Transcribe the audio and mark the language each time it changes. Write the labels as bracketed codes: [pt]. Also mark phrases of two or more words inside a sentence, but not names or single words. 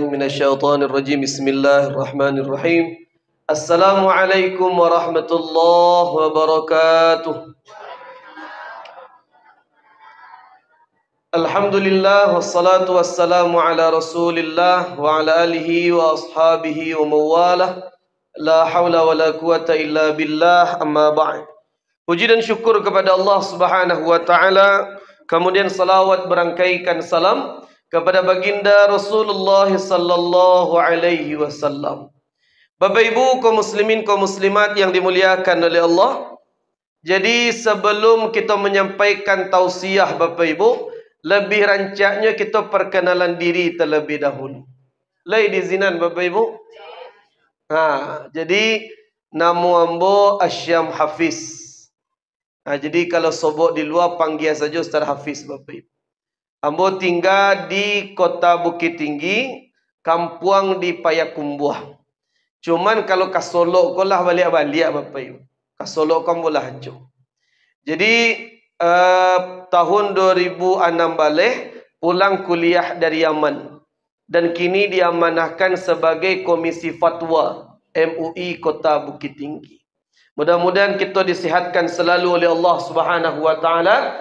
[ar] الشيطان الرجيم بسم الله الرحمن الرحيم السلام عليكم ورحمة الله وبركاته الحمد لله والصلاة والسلام على رسول الله وعلى آله وأصحابه ومواله لا حول ولا قوة إلا بالله أما بعد. [id] Puji dan syukur kepada Allah [ar] سبحانه وتعالى, [id] kemudian salawat berangkaikan salam kepada baginda Rasulullah [ar] صلى الله عليه وسلم. [id] Bapak Ibu kaum muslimin kaum muslimat yang dimuliakan oleh Allah. Jadi sebelum kita menyampaikan tausiah Bapak Ibu, lebih rancaknya kita perkenalan diri terlebih dahulu. [min] Lai dizinan Bapak Ibu? Jadi nama ambo Asyam Hafiz. Jadi kalau sobok di luar panggil saja Ustaz Hafiz Bapak Ibu. Ambo tinggal di kota Bukit Tinggi, kampung di Payakumbuh. Cuman kalau ke Solo ko lah balik-balik Bapak Ibu. Ke Solo kan bolah hancur. [id] Jadi tahun 2006 balik pulang kuliah dari Yaman. Dan kini diamanahkan sebagai Komisi Fatwa MUI Kota Bukit Tinggi. Mudah-mudahan kita disihatkan selalu oleh Allah [ar] سبحانه وتعالى.